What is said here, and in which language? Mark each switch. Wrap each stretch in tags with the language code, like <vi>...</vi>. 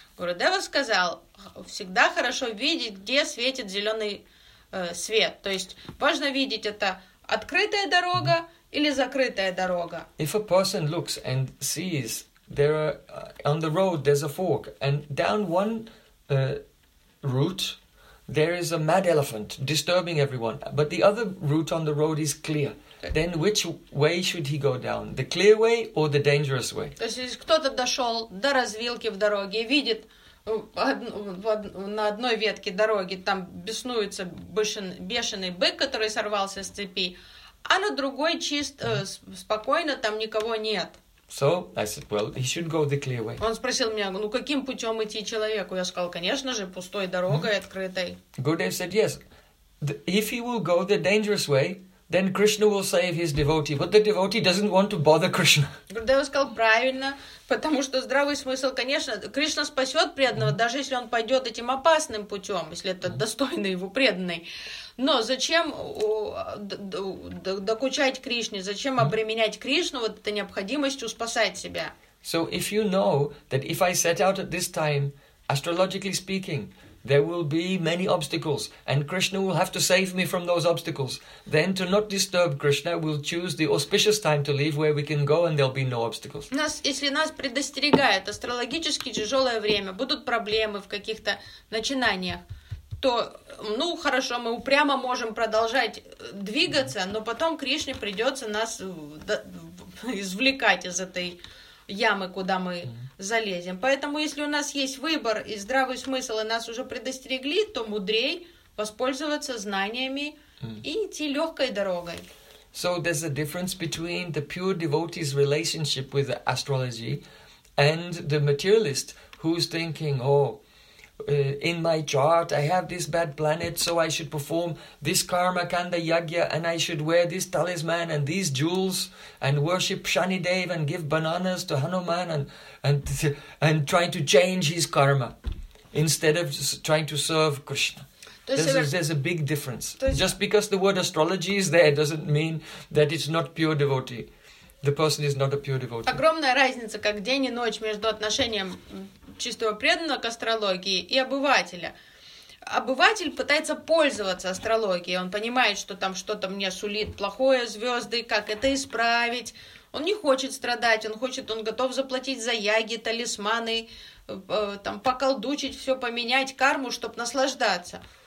<ru>Гурудева сказал, всегда хорошо видеть, где светит зеленый свет. То есть, важно видеть, это открытая дорога или закрытая дорога.</ru> <en>If a person looks and sees... There are on the road. There's a fork, and down one route, there is a mad elephant disturbing everyone. But the other route on the road is clear. Then which way should he go down? The clear way or the dangerous way?</en> <ru>То есть, если кто-то дошел до развилки в дороге и видит на одной ветке дороги там беснуется бешеный бык, который сорвался с цепи, а на другой чист спокойно там никого нет.</ru> <en>So I said, well, he should go the clear way.</en> <ru>Он спросил меня, ну каким путем идти человеку? Я сказал, конечно же, пустой дорогой, открытой.</ru> <en>Gurudev said, yes, if he will go the dangerous way, then Krishna will save his devotee. But the devotee doesn't want to bother Krishna.</en> <ru>Гурудева сказал правильно, потому что здравый смысл, конечно, Кришна спасет преданного, даже если он пойдет этим опасным путем, если это достойный его преданный. Но зачем докучать Кришне, зачем обременять Кришну вот этой необходимостью спасать себя?</ru> <en>So if you know that if I set out at this time, astrologically speaking, there will be many obstacles, and Krishna will have to save me from those obstacles. Then, to not disturb Krishna, we'll choose the auspicious time to leave, where we can go, and there'll be no obstacles.</en> <ru>Нас, если нас предостерегает астрологически тяжелое время, будут проблемы в каких-то начинаниях, то, ну хорошо, мы упрямо можем продолжать двигаться, но потом Кришне придется нас извлекать из этой ямы, куда мы залезем. Поэтому, если у нас есть выбор и здравый смысл, и нас уже предостерегли, то мудрей воспользоваться знаниями и идти легкой дорогой.</ru> <en>So there's a difference between the pure devotee's relationship with the astrology and the materialist who's thinking, oh, in my chart I have this bad planet, so I should perform this karma kanda yagya, and I should wear this talisman and these jewels and worship Shani Dev and give bananas to Hanuman and try to change his karma instead of just trying to serve Krishna. There's a big difference. Just because the word astrology is there doesn't mean that it's not pure devotee. The person is not a pure devotee.</en> <ru>Огромная разница, как день и ночь, между отношением чистого преданного к астрологии и обывателя. Обыватель пытается пользоваться астрологией. Он понимает, что там что-то мне сулит плохое, звезды, как это исправить. Он не хочет страдать, он готов заплатить за яги, талисманы, там поколдучить все, поменять карму, чтобы наслаждаться.</ru>